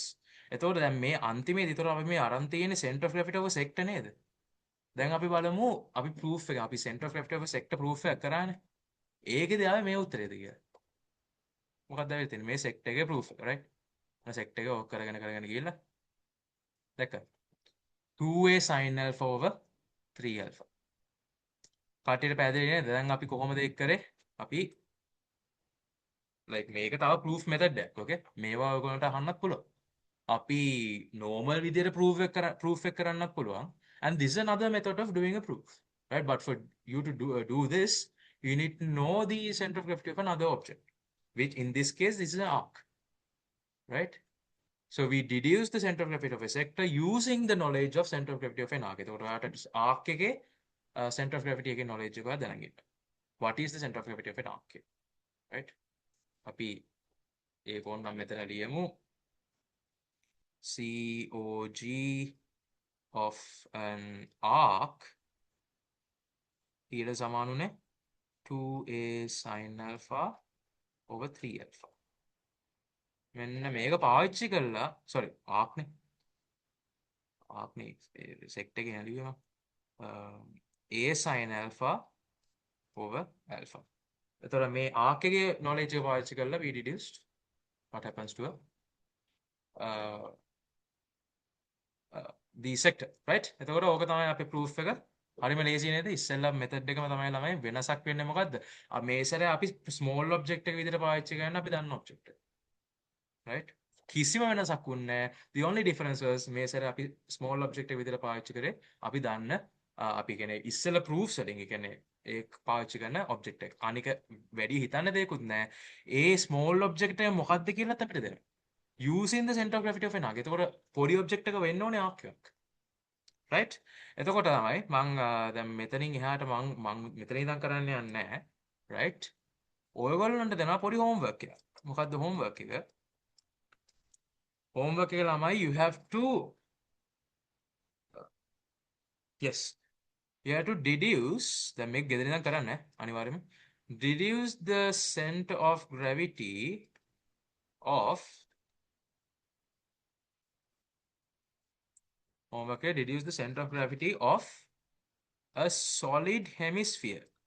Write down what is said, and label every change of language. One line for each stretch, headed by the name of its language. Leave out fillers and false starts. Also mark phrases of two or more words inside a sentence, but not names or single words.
Sinhala: එතකොට දැන් මේ අන්තිමේදී ඒතර අපි මේ අරන් තියෙන්නේ
English: center of gravity of a sector
Sinhala: නේද? දැන් අපි බලමු අපි proof එක අපි
English: center of gravity of a sector
Sinhala: proof එක කරානේ. ඒකේදී ආවේ මේ උත්තරේද කියලා. මොකක්ද වෙලා තියෙන්නේ? මේ sector එකේ proof එක right? මේ sector එක ඕක කරගෙන ගිහලා දැක්කද?
English: 2a sin alpha over 3 alpha.
Sinhala: කටියට පැහැදිලි නේද? දැන් අපි කොහොමද ඒක කරේ? අපි like මේක තව
English: proof method
Sinhala: එකක්. okay? මේවා ඔයගොල්ලන්ට අහන්නත් පුළුවන්. අපි normal විදියට proof එක කරන්නත් පුළුවන්.
English: And this is another method of doing a proof. Right? But for you to do this, you need to know the center of gravity of another object, which in this case this is an arc. Right? So we deduce the center of gravity of a sector using the knowledge of center of gravity of an arc.
Sinhala: එතකොට ඔයාලට arc එකේ
English: center of gravity
Sinhala: එකේ knowledge එක දැනගන්න.
English: What is the center of gravity of an arc? Right?
Sinhala: අපි ඒ ෆෝන් නම් මෙතන ලියමු.
English: COG of an arc
Sinhala: ඊට සමානුනේ
English: 2a sin alpha over 3 alpha.
Sinhala: මෙන්න මේක පාවිච්චි කරලා
English: sorry arc
Sinhala: නේ sect එකේ ලියමු.
English: a sin alpha over alpha.
Sinhala: එතකොට මේ arc එකේ knowledge එක පාවිච්චි කරලා
English: we deduced what happens to the sector, right?
Sinhala: එතකොට ඕක තමයි අපේ proof එක. හරිම ලේසි නේද? ඉස්සෙල්ලා method එකම තමයි ළමයි වෙනසක් වෙන්නේ මොකද්ද? මේ සැරේ අපි
English: small object
Sinhala: එක විදිහට පාවිච්චි කරන්න අපි දන්න object එක. right? කිසිම වෙනසක් වුණේ නැහැ.
English: The only difference was
Sinhala: මේ සැරේ අපි
English: small object
Sinhala: එක විදිහට පාවිච්චි කරේ අපි දන්න අපි කියන්නේ ඉස්සෙල්ලා proofs වලින් ඒ කියන්නේ ඒ පාවිච්චි කරන object එක. අනික වැඩි හිතන්න දෙයක්වත් නැහැ. ඒ
English: small object
Sinhala: එක මොකක්ද කියලාත් අපිට දෙනවා.
English: using the center of gravity of an arc.
Sinhala: එතකොට පොඩි object එක වෙන්න ඕනේ arc එකක්. right? එතකොට තමයි මං දැන් මෙතනින් එහාට මං මෙතන ඉඳන් කරන්න යන්නේ නැහැ. right? ඔයගොල්ලන්ට දෙනවා පොඩි homework එකක්. මොකද්ද homework එක? homework එක ළමයි
English: you have to yes you have to deduce
Sinhala: දැන් මේක ගෙදර ඉඳන් කරන්න අනිවාර්යයෙන්ම
English: deduce the center of gravity of homework
Sinhala: එක
English: deduce the center of gravity of a solid hemisphere.